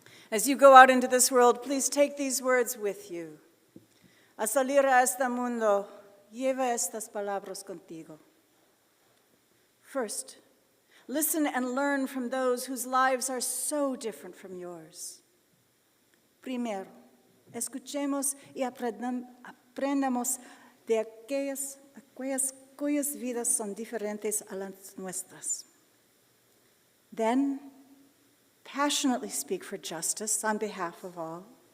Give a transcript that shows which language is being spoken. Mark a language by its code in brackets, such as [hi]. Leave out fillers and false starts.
[en] As you go out into this world, please take these words with you. [es] A salir a este mundo, lleva estas palabras contigo. [en] First, listen and learn from those whose lives are so different from yours. [es] Primero, escuchemos y aprendamos de aquellas cuyas vidas son diferentes a las nuestras. [en] Then, passionately speak for justice on behalf of all.